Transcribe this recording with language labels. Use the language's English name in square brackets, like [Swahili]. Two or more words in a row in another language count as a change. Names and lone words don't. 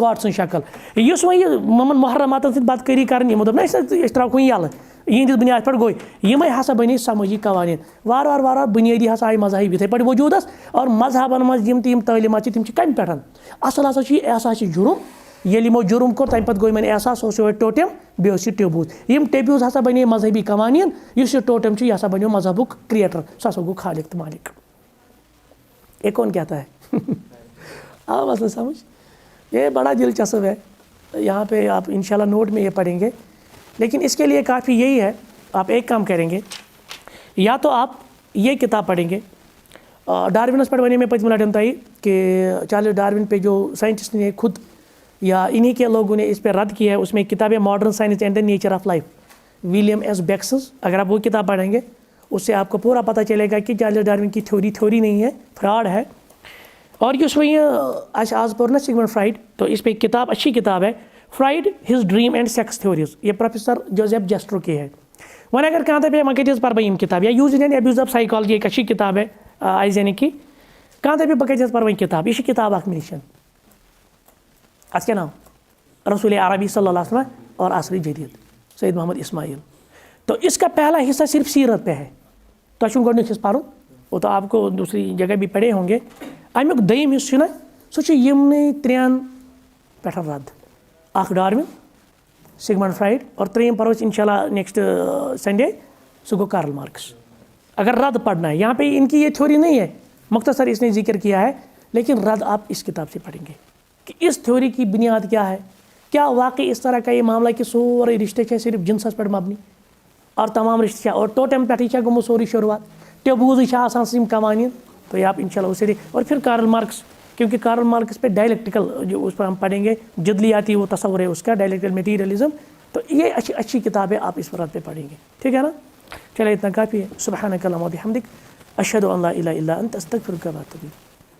[Kashmiri] گاڈ سٕنٛز شکل یُس وۄنۍ یہِ یِمن محرماتن سۭتۍ بدکٲری کرٕنۍ یِمو دوٚپ نہ أسۍ ترٛاوہوکھ یَلہٕ یِہنٛدِس بُنیاد پٮ۪ٹھ گوٚو یِمے ہسا بنے سمٲجی قوانین وارٕ وارٕ وارٕ وارٕ بُنیٲدی ہسا آیہِ مذہب یِتھٕے پٲٹھۍ وجوٗدس اور مذہبن منٛز یِم تہِ یِم تعلیٖمات چھِ تِم چھِ کمہِ پٮ۪ٹھ اصل ہسا چھُ یہِ احساس جُرُم ییٚلہِ یِمو جُرُم کوٚر تمہِ پتہٕ گوٚو یِمن احساس اوس یِہوٚے ٹوٹم بیٚیہِ اوس یہِ ٹیبوٗز یِم ٹیبوٗز ہسا بنے مذہبی قوانین یُس یہِ ٹوٹم چھُ یہِ ہسا بنیو مذہبُک کریٹر سُہ ہسا گوٚو خالق تہٕ مالک [Urdu] یہ کون کہتا ہے آ مسئلہ سمجھ یہ بڑا دلچسپ ہے یہاں پہ آپ انشاءاللہ نوٹ میں یہ پڑھیں گے لیکن اس کے لیے کافی یہی ہے آپ ایک کام کریں گے یا تو آپ یہ کتاب پڑھیں گے ڈاروینس پہ میں پتم لٹن تھی کہ چارلس ڈاروین پہ جو سائنٹسٹ نے خود یا انہی کے لوگوں نے اس پہ رد کیا ہے اس میں ایک کتاب ہے ماڈرن سائنس اینڈ دا نیچر آف لائف ولیم ایس بیکسز اگر آپ وہ کتاب پڑھیں گے اس سے آپ کو پورا پتہ چلے گا کہ چارلس ڈاروین کی تھیوری نہیں ہے فراڈ ہے اور [Kashmiri] یُس وۄنۍ آز پوٚر نا [Urdu] سگمنڈ فرائڈ تو اس پہ ایک کتاب اچھی کتاب ہے فرائڈ ہز ڈریم اینڈ سیکس تھیوریز یہ پروفیسر جوزیف جسٹرو کی ہے [Kashmiri] وۄنۍ اگر کانٛہہ دپہِ مےٚ کَتہِ حظ پَرٕ بہٕ یِم کِتاب [Urdu] یا یوٗز اینڈ ایبیوٗز آف سایکالجی ایک اچھی کتاب ہے آیزینی کی [Kashmiri] کانٛہہ دپہِ بہٕ کَتہِ حظ پَرٕ وۄنۍ کتاب یہِ چھِ کتاب اکھ مےٚ نِش اَتھ کیٛاہ ناو [Urdu] رسول عربی صلی اللہ علیہ وسلم اور عصر جدید سید محمد اسماعیل تو اس کا پہلا حصہ صرف سیرت پہ ہے [Kashmiri] تۄہہِ چھُنہٕ گۄڈنیُک حصہٕ پَرُن [Urdu] وہ تو آپ کو دوسری جگہ بھی پڑھے ہوں گے [Kashmiri] امیُک دوٚیِم حصہٕ چھُ نہ سُہ چھُ یِمنٕے ترٛٮ۪ن پٮ۪ٹھ رد اکھ ڈاروِن سگمنڈ فرائڈ اور ترٛیٚیِم پرو أسۍ [Arabic] انشاء اللہ [English] next Sunday [Kashmiri] سُہ گوٚو کارل مارکس [Urdu] اگر رد پڑھنا ہے یہاں پہ ان کی یہ تھیوری نہیں ہے مختصر اس نے ذکر کیا ہے لیکن رد آپ اس کتاب سے پڑھیں گے کہ اس تھیوری کی بنیاد کیا ہے کیا واقعی اس طرح کا یہ معاملہ کہ [Kashmiri] سورے رشتے چھِ صرف جنسس پٮ۪ٹھ مبنی [Urdu] اور تمام رشتے [Kashmiri] چھِ اور ٹوٹم پٮ۪ٹھٕے چھےٚ گوٚمُت سورُے شروعات ٹیبوٗزٕے چھِ آسان یِم قوانین [Urdu] تو یہ آپ انشاءاللہ اسے اور پھر کارل مارکس کیونکہ کارل مارکس پہ ڈائلیکٹیکل جو اس پر ہم پڑھیں گے جدلیاتی وہ تصور ہے اس کا [English] dialectical materialism [Urdu] تو یہ اچھی کتاب ہے آپ اس پر پہ پڑھیں گے ٹھیک ہے نا چلے اتنا کافی ہے [Arabic] سبحانک اللہم و بحمدک اشہد ان لا الہ الا انت استغفرک و اتوب الیک